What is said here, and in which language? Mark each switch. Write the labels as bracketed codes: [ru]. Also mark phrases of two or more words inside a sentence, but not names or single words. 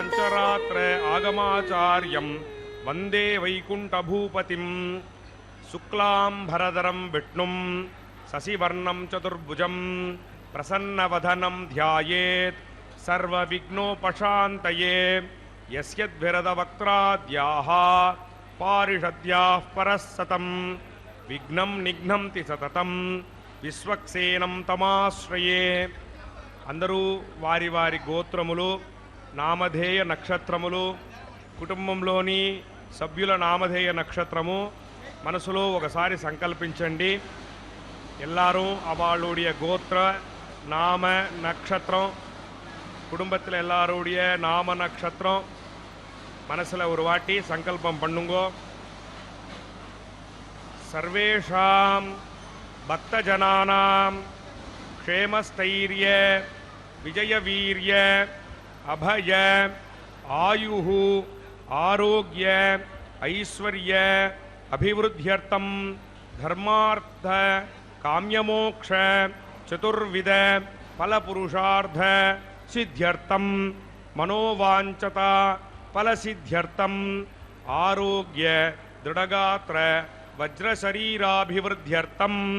[sa] उत्तरात्र आगमाचार्यं वन्दे वैकुण्ठभूपतिं शुक्लाम्बरधरं विष्णुं शशिवर्णं चतुर्भुजं प्रसन्नवदनं ध्यायेत् सर्वविघ्नोपशान्तये यस्यद्भिरदवक्त्राद्याः पारिषद्याः परस्सतं विघ्नं निघ्नन्ति सततं विश्वक्सेनं तमाश्रये. [te] అందరూ వారి వారి గోత్రములు, నామధేయ నక్షత్రములు, కుటుంబంలోని సభ్యుల నామధేయ నక్షత్రము మనసులో ఒకసారి సంకల్పించండి. [ta] எல்லாரும் அவளுடைய கோத்திர நாம நட்சத்திரம், குடும்பத்தில் எல்லாருடைய நாம நட்சத்திரம் மனசில் ஒரு வாட்டி சங்கல்பம் பண்ணுங்கோ. [sa] सर्वेषां भक्तजनानां क्षेमस्थैर्य विजयवीर्य अभय आयुहु आरोग्य ऐश्वर्य अभिवृद्ध्यर्थं धर्मार्थ काम्यमोक्ष चतुर्विध फलपुरुषार्थ सिद्ध्यर्थं मनोवाञ्छत फलसिद्ध्यर्थं आरोग्य दृढगात्र वज्रशरीराभिवृद्ध्यर्थं